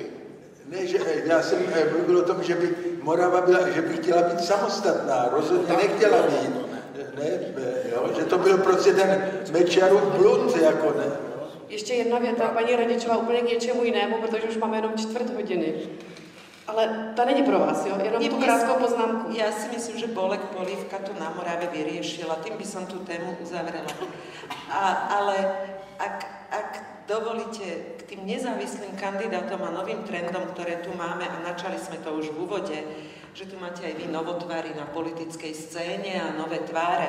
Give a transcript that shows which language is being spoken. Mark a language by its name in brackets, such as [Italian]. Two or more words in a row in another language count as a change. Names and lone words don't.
[Czech] Ne, že já jsem mluvil o tom, že by Morava byla, že by chtěla být samostatná, rozhodně nechtěla být. Že to byl prostě ten Mečiarův blud, jako ne. Ještě jedna věta, paní Radičová, úplně k něčemu jinému, protože už máme jenom 4 hodiny. Ale ta není pro vás, jo? Jenom tu krátkou poznámku. [Slovak] Ja si myslím, že Bolek Polívka to na Morave vyriešila, tým by som tú tému uzavrela. Ale ak dovolíte, k tým nezávislým kandidátom a novým trendom, ktoré tu máme, a načali sme to už v úvode, že tu máte aj vy novotvary na politickej scéne a nové tváre.